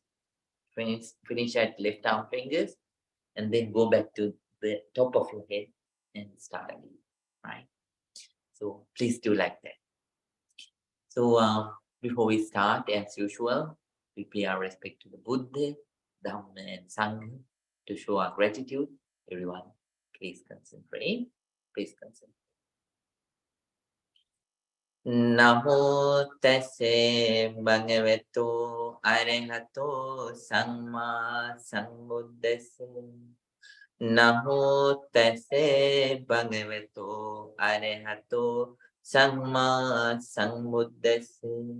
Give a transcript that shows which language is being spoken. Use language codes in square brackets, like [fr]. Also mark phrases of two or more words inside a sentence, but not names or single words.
[en] Finish at left arm fingers, and then go back to the top of your head and start again, right? So please do like that. So before we start, as usual, we pay our respect to the Buddha, Dhamma, and Sangha to show our gratitude. Everyone, please concentrate. Please concentrate. [pi] Namo tassa bhagavato arahato samma sambuddhassa. Namo tassa bhagavato arahato samma sambuddhassa.